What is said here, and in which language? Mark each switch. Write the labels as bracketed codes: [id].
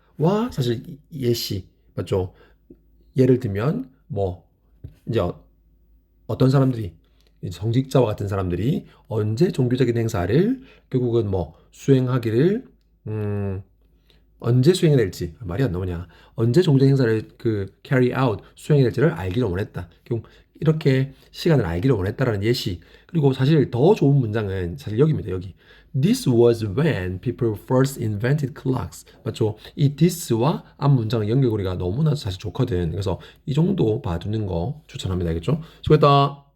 [ko] 와, 사실 예시 맞죠? 예를 들면 이제 어떤 사람들이 이제 성직자와 같은 사람들이 언제 종교적인 행사를 결국은 수행하기를 언제 수행해야 될지 말이 안 나오냐. 언제 종교 행사를 carry out 수행해야 될지를 알기를 원했다. 결국 이렇게 시간을 알기를 원했다라는 예시. 그리고 사실 더 좋은 문장은 사실 여기입니다. 여기. [en] This was when people first invented clocks. [ko] 맞죠? 이 this와 앞 문장의 연결고리가 너무나 사실 좋거든. 그래서 이 정도 봐두는 거 추천합니다. 알겠죠? 수고했다.